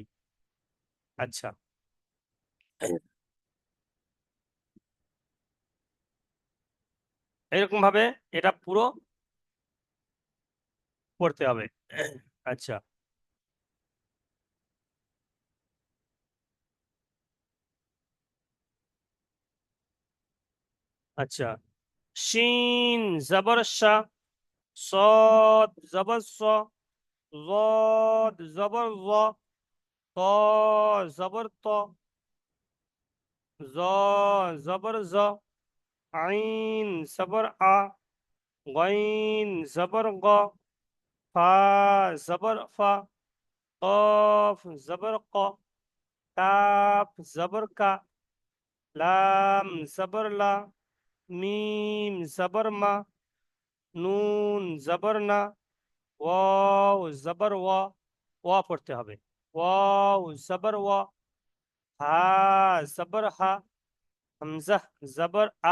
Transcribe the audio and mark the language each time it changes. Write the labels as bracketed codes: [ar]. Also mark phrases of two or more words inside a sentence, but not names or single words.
[bn] আচ্ছা, এরকম ভাবে এটা পুরো পড়তে হবে। আচ্ছা, আচ্ছা। শিন জবর শা, [ur] صاد زبر صا، ضاد زبر ضا، طا زبر طا، ظا زبر ظا، عين زبر আ، غين زبر غا، فا زبر فا، قاف زبر قا، كاف زبر کا، لام زبر لا، [bn] মিম জবর মা, নুন জবর না, ওয়াও জবর ওয়া, ওয়া পড়তে হবে। ওয়াও জবর ওয়া, হা জবর হা, হামজা জবর আ।